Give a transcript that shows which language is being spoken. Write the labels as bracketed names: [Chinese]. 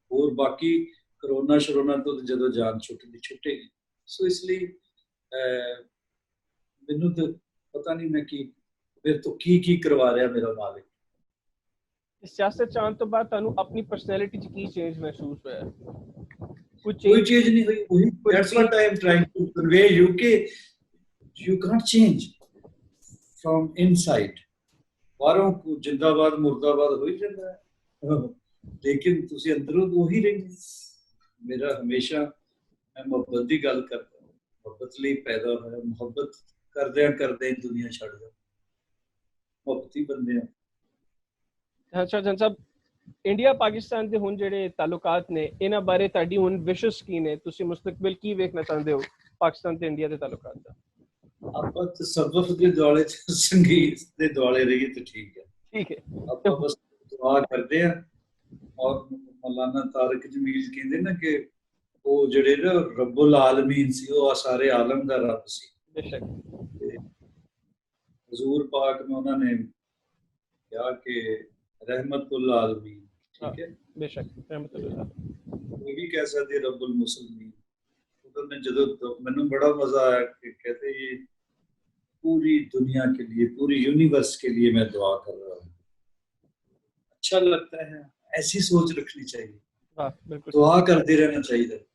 [Punjabi] ਹੋਰ ਬਾਕੀ ਕਰੋਨਾ ਸ਼ਰੋਨਾ ਤੋਂ ਜਦੋਂ ਜਾਨ ਛੁੱਟੇਗੀ। ਸੋ ਇਸ ਲਈ ਮੈਨੂੰ ਤਾਂ ਪਤਾ ਨਹੀਂ ਮੈਂ ਕੀ ਫਿਰ ਤੋਂ ਕੀ ਕਰਵਾ ਰਿਹਾ ਮੇਰਾ ਮਾਲਿਕ। ਸਿਆਸਤ 'ਚ ਆਉਣ ਤੋਂ ਬਾਅਦ ਤੁਹਾਨੂੰ ਆਪਣੀ ਪਰਸਨੈਲਿਟੀ 'ਚ ਕੀ ਚੇਂਜ ਮਹਿਸੂਸ ਹੋਇਆ? ਕੋਈ ਚੇਂਜ ਨਹੀਂ ਹੋਈ। [English] That's what I am trying to convey you [Punjabi] ਕਿ [English] you can't change from inside. [Punjabi] ਬਾਹਰੋਂ ਜਿੰਦਾਬਾਦ ਮੁਰਦਾਬਾਦ ਹੋਈ ਜਾਂਦਾ ਹੈ, ਲੇਕਿਨ ਤੁਸੀਂ ਅੰਦਰੋਂ ਉਹੀ ਰਹਿੰਦੇ। ਮੇਰਾ ਹਮੇਸ਼ਾ ਮੈਂ ਮੁਹੱਬਤ ਦੀ ਗੱਲ ਕਰਦਾ, ਮੁਹੱਬਤ ਲਈ ਪੈਦਾ ਹੋਇਆ, ਮੁਹੱਬਤ ਕਰਦਿਆਂ ਦੁਨੀਆ ਛੱਡ ਦਿਓ, ਮੁਹੱਬਤੀ ਬੰਦੇ ਆ। ਅੱਛਾ ਜਨ ਸਾਹਿਬ, ਇੰਡੀਆ ਪਾਕਿਸਤਾਨ ਦੇ ਹੁਣ ਜਿਹੜੇ ਤਾਲੁਕਾਤ ਨੇ, ਇਹਨਾਂ ਬਾਰੇ ਤੁਹਾਡੀ ਹੁਣ ਵਿਸ਼ੇਸ਼ ਕੀ ਨੇ? ਤੁਸੀਂ ਮੁਸਤਕਬਲ ਕੀ ਵੇਖਣਾ ਚਾਹੁੰਦੇ ਹੋ ਪਾਕਿਸਤਾਨ ਤੇ ਇੰਡੀਆ ਦੇ ਤਾਲੁਕਾਤ ਦਾ? ਆਪਾਂ ਤਸੱਵੁਫ ਦੇ ਦੁਆਲੇ ਚ ਸੰਗੀਤ ਦੇ ਦੁਆਲੇ ਰਹੀਏ ਤਾਂ ਠੀਕ ਹੈ। ਠੀਕ ਹੈ, ਆਪਾਂ ਬਸ ਦੁਆ ਕਰਦੇ ਆ। ਔਰ ਮੌਲਾਨਾ ਤਾਰਿਕ ਜਮੀਲ ਕਹਿੰਦੇ ਨਾ ਕਿ ਉਹ ਜਿਹੜੇ ਨਾ ਰੱਬੁਲ ਆਲਮੀਨ ਸੀ, ਉਹ ਸਾਰੇ ਆਲਮ ਦਾ ਰੱਬ ਸੀ। ਬੇਸ਼ੱਕ ਹਜ਼ੂਰ ਪਾਕ [Hindi] में उन्होंने [Punjabi] ਕਿਹਾ ਕਿ ਰਹਿਮਤੁਲ ਆਲਮੀਨ, ਠੀਕ ਹੈ, ਬੇਸ਼ੱਕ ਰਹਿਮਤੁल्लाह। ਇਹ ਵੀ ਕਹਿ ਸਕਦੇ ਰੱਬੁਲ ਮੁਸਲਮੀਨ। [Hindi] उन्होंने [Punjabi] ਜਦੋਂ ਮੈਨੂੰ ਬੜਾ ਮਜ਼ਾ [Hindi] आया कि कहते ये पूरी दुनिया के लिए, पूरी यूनिवर्स के लिए मैं दुआ कर रहा हूँ। अच्छा लगता है, ऐसी सोच रखनी चाहिए, दुआ करते रहना चाहिए।